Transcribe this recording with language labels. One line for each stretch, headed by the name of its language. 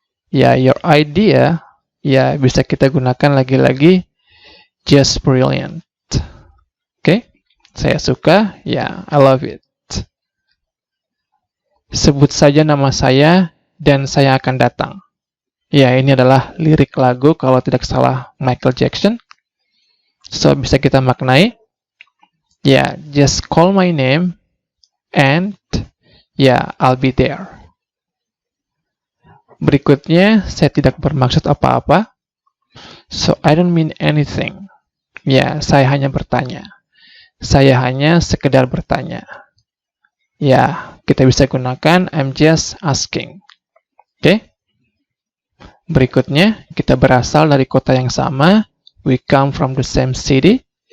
Indonesian: Ya,
English: your idea,
Indonesian: ya bisa kita gunakan lagi-lagi
English: just brilliant.
Indonesian: Oke? Saya suka, ya,
English: I love it.
Indonesian: Sebut saja nama saya dan saya akan datang. Ya, ini adalah lirik lagu kalau tidak salah Michael Jackson. So, bisa kita maknai.
English: Ya, just call my name and ya, I'll be there.
Indonesian: Berikutnya, saya tidak bermaksud apa-apa. So,
English: I don't mean anything.
Indonesian: Ya, saya hanya bertanya. Saya hanya sekedar bertanya. Ya, kita bisa gunakan
English: I'm just asking. Oke?
Indonesian: Berikutnya, kita berasal dari kota yang sama.
English: We come from the same city.